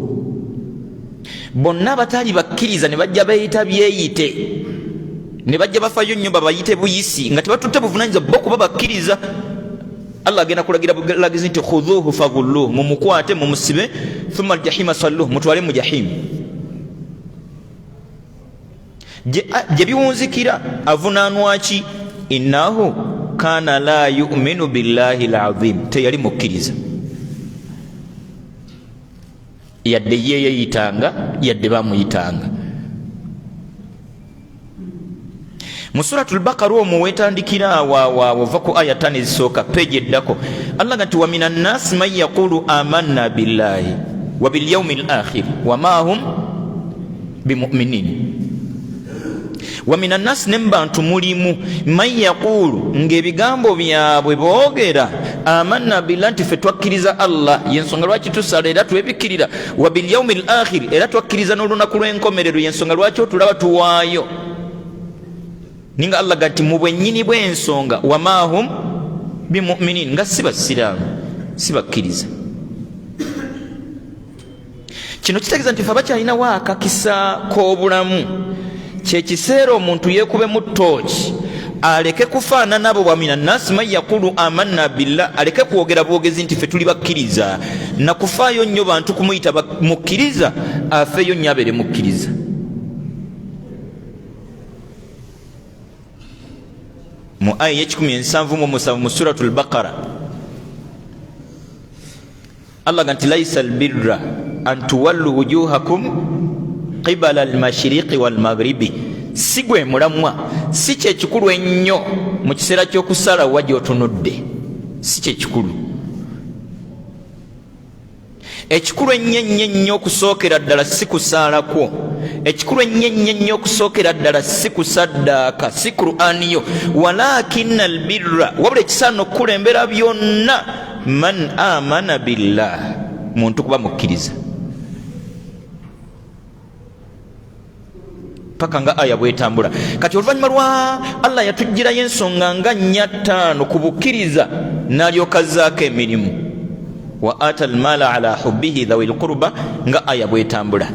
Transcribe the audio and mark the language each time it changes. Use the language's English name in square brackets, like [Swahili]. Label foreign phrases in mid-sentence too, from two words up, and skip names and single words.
[Ganda] Bonna batali bakkiriza ne bajja beeyita byeyite, ne bajja bafayo nnyo babayite buyisi nga tebatutte buvunaanyizibwa bo kuba bakkiriza. Allah agenda kulagira bulagizi nti [Arabic] خذوه فغلوه, [Ganda] mumukwate mumusibe, [Arabic] ثم الجحيم صلوه, [Ganda] mutwale mu jahimu. Gye biwunzikira avunaanwa ki? [Arabic] إنه كان لا يؤمن بالله العظيم, [Ganda] teyali mukkiriza yadde yeyeyitanga, yadde bamuyitanga. Mu suratul Baqara omwo wetandikira wava ku aya 5 ezisooka, peegi eddako, Allah nti [Arabic] ومن الناس من يقول آمنا بالله وباليوم الآخر وما هم بمؤمنين. ومن الناس, [Ganda] ne bantu mulimu, [Arabic] من يقول, [Ganda] ng'ebigambo byabwe boogera, [Arabic] آمنا بالله, [Ganda] nti ffe twakkiriza Allah, yensonga lwaki tusala era twebikkirira, [Arabic] وباليوم الآخر, [Ganda] era twakkiriza n'olunaku lw'enkomerero, yensonga lwaki otulaba tuwaayo. Ninga Allah gati mu bwennyini bw'ensonga, [Arabic] وما هم بمؤمنين, [Ganda] nga si basiraamu, si bakkiriza. Kino kitegeeza nti ffe abakyalinawo akakisa k'obulamu, kyekiseera omuntu yeekube mu ttooki, aleke kufaanana abo. [Arabic] ومن الناس من يقول آمنا بالله, [Ganda] aleke kwogera bwogezi nti ffe tuli bakkiriza, nakufaayo nnyo bantu kumuyita mukkiriza, afeeyo nnyo abeere mukkiriza. Mu aya 177 mu suratul Baqara, Allah ganti [Arabic] ليس البر أن تولوا وجوهكم قبل المشرق والمغرب, [Ganda] si gwe mulamwa, si kyekikulu ennyo mu kiseera ky'okusala wajja otunudde, si kyekikulu. Ekikulu ennyo okusookera ddala si kusaalakwo, ekikulu ennyo okusookera ddala si kusaddaaka, si Qur'ani yo, [Arabic] ولكن البر, [Ganda] wabula ekisaana okukulembera byonna, [Arabic] من آمن بالله, [Ganda] muntu kuba mukkiriza. Paka nga aya bwetambula. Kati oluvannyuma lwa Allah yatugirayo ensonga nga 4-5 ku bukkiriza, n'alyoka azzaako emirimu. [Arabic] وآتى المال على حبه ذوي القربى, [Ganda] nga aya bwetambula.